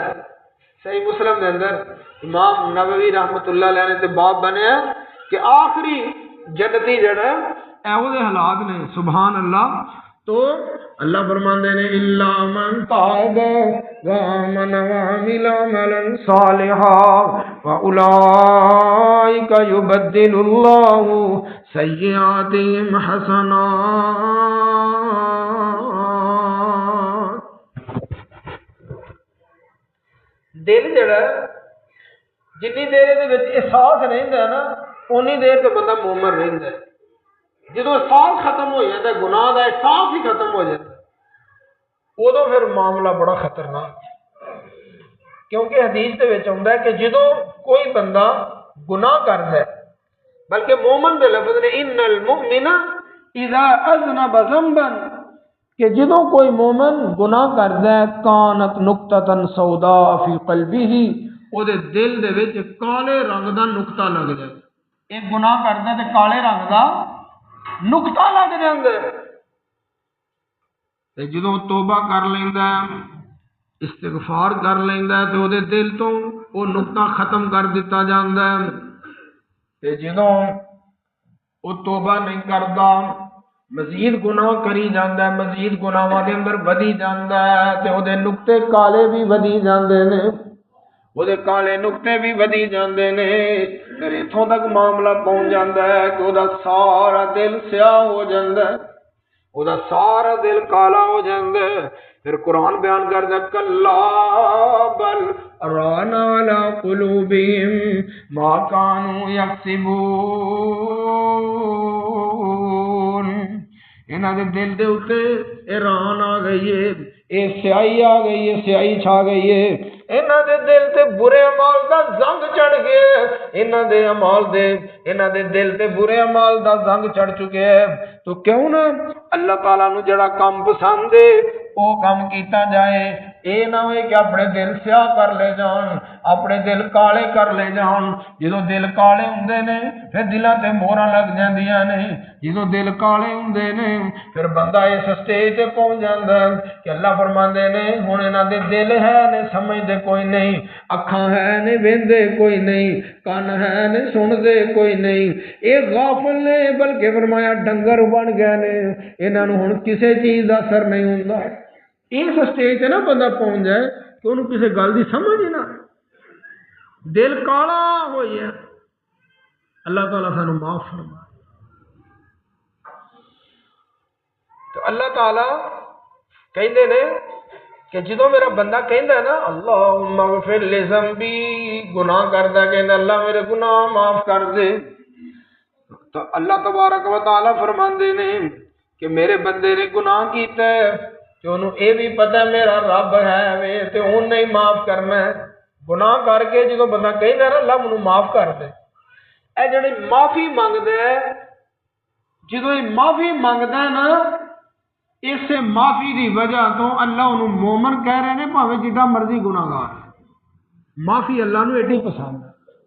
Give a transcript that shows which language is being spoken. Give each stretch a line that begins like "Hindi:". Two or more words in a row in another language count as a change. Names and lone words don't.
Punjabi: صحیح مسلم دے اندر امام نووی
Arabic: رحمت اللہ علیہ
Punjabi: نے تے باب بنیا کہ آخری جنتی جڑا ایہو دے حالات نے،
Arabic: سبحان اللہ۔
Punjabi: تو اللہ فرماندے نے
Arabic: الا من تاب وآمن وعمل عملا صالحا فاولئک یبدل اللہ سیئاتہم حسنات۔
Punjabi: دل جڑا جنی دیر دے وچ احساس رہندا ہے نا اونی دیر تے بندہ مومن رہندا ہے، جدو
Urdu: احساس ختم ہو جاتا ہے گناہ کا احساس ہی ختم ہو جاتا ہے ادو پھر معاملہ بڑا خطرناک، کیونکہ حدیث دے وچ آتا ہے کہ جدو کوئی بندہ گناہ کرتا ہے، بلکہ مومن دے لفظ نے
Arabic: ان المؤمن اذا اذنب ذنبا،
Punjabi: کہ جدو
Urdu: کوئی مومن گناہ کرتا ہے
Arabic: کانت نقطۃ سوداء فی قلبہ،
Punjabi: وہ دل دے وچ کالے رنگ دا نقطہ لگ جائے،
Urdu: ایک گناہ کرتا ہے
Punjabi: تے کالے رنگ دا نقطہ لگ جاندے، تے جدوں توبہ کر لیندا ہے استغفار کر لیندا ہے تے او دے دل تو وہ نقطہ ختم کر دیتا جاندا ہے، تے جدوں وہ توبہ نہیں کردا مزید گناہ کری جاندا ہے، مزید گناہاں دے اندر ودی جاندا ہے تے او دے نقطے کالے بھی ودی جاندے نے، وہ کالے نقطے بھی ودی جاندے نے، پھر اتوں تک معاملہ پہنچ جاتا ہے کہ وہ
Urdu: سارا دل سیاہ ہو جاتا ہے،
Punjabi: وہ
Urdu: سارا دل کالا ہو جاتا ہے۔ پھر قرآن بیان کرتا ہے
Arabic: کلا بل ران علی قلوبہم ما کانوا یکسبون،
Punjabi: انہاں دے دل دے اوتے ایران آ گئی ہے، اے سیاہی آ گئی ہے، سیاہی چھا گئی ہے، انہاں دے دل تے برے اعمال دا زنگ چڑھ گئے، انہاں دے دل تے برے اعمال دا زنگ چڑھ چکے ہے، تو کیوں نہ اللہ تعالیٰ نو جڑا کام پسند ہے وہ کام کیتا جائے، اے نہ ہوئے کہ اپنے دل سیاہ کر لے جان، اپنے دل کالے کر لے جان، جدو دل کالے ہوندے نے پھر دلاں تے موہراں لگ جاندیاں نے، جدو دل کالے ہوندے نے پھر بندہ اس سٹیج تے پہنچ جاندا ہے کہ اللہ فرماندے نے ہن انہاں دے دل ہے نے سمجھدے کوئی نہیں، اکھاں ہے نے ویندے کوئی نہیں، کان ہے نے سندے کوئی نہیں، اے غافل نے، بلکہ فرمایا ڈنگر بن گئے نے، انہاں نوں ہن کسے چیز دا اثر نہیں ہوندا۔ اس سٹیج تے نا بندہ پہنچ جائے کہ انہوں کسی گل دی سمجھ ہی نہ، دل کالا ہو جائے، اللہ تعالیٰ سانو معاف فرمائے۔ تو اللہ تعالیٰ کہندے نے کہ جدو میرا بندہ کہندا ہے نا
Arabic: اللہم اغفر لی ذنبی،
Punjabi: گناہ کردا کہندا اللہ میرے گناہ معاف کر دے، تو اللہ تبارک و تعالیٰ فرماندے نے کہ میرے بندے نے گناہ کیتا ہے کہ انہوں اے بھی پتہ میرا رب ہے وے تے اون نہیں معاف کرنا ہے، گناہ کر کے جدو بندہ کہندا ہے نا اللہ منوں معاف کر دے، اے جڑی معافی منگدا ہے جدوں یہ معافی منگدا ہے نا اسے معافی دی وجہ تو اللہ انہوں مومن کہہ رہے ہیں بھاوے جتنا مرضی گناہگار ہے معافی اللہ نو ایڈی پسند ہے